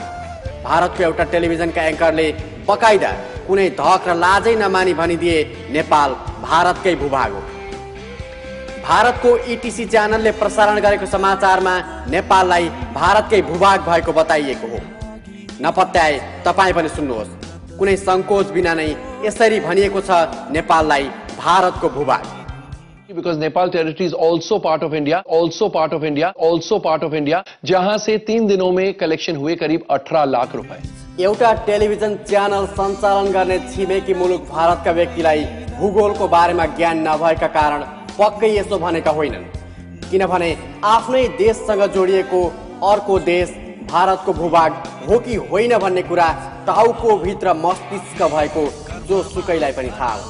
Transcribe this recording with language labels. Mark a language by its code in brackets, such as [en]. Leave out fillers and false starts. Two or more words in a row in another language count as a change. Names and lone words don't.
[ne] भारतको एउटा टेलिभिजनका एङ्करले बकाइदा कुनै धक र लाजै नमानी भनिदिए नेपाल भारतकै भूभाग हो। भारतको ETC च्यानलले प्रसारण गरेको समाचारमा नेपाललाई भारतकै भूभाग भएको बताइएको हो। नपत्याए तपाईँ पनि सुन्नुहोस्, कुनै संकोच बिना नै यसरी भनिएको छ नेपाललाई भारतको भूभाग। [en] Because Nepal territory is also part of India, also part of India, also part of India, [hi] जहां से 3 दिनों में कलेक्शन हुए करीब 18 लाख रुपए। [ne] एउटा टेलिभिजन च्यानल सञ्चालन गर्ने छिमेकी मुलुक भारतका व्यक्तिलाई भूगोलको बारेमा ज्ञान नभएका कारण पक्कै यसो भनेका होइनन्, किनभने आफ्नै देशसँग जोडिएको अर्को देश भारतको भूभाग हो कि होइन भन्ने कुरा टाउको भित्र मस्तिष्क भएको जो सुकैलाई पनि थाहा हो।